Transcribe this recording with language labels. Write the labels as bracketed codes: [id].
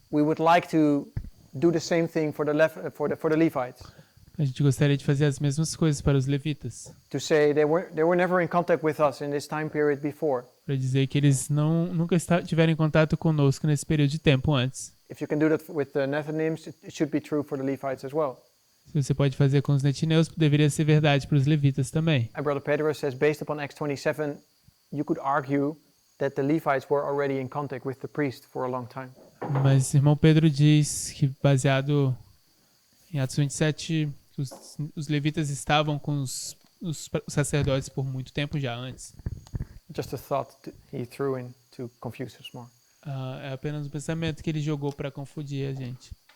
[en] We would like to do the same thing for the Levites. [pt] A gente gostaria de fazer as mesmas coisas para os levitas. [en] To say they were never in contact with us in this time period before. [pt] Para dizer que eles nunca tiveram em contato conosco nesse período de tempo antes. [en] If you can do that with the Nethinims, it should be true for the Levites as well. [pt] Se você pode fazer com os netineus, deveria ser verdade para os levitas também. [en] And Brother Pedro says, based upon Acts 27, you could argue that the Levites were already in contact with the priest for a long time. [pt] Mas o irmão Pedro diz que, baseado em Atos 27, os levitas estavam com os os sacerdotes por muito tempo já antes. [en] Just a thought he threw in to confuse us more. [pt] É apenas um pensamento que ele jogou para confundir a gente.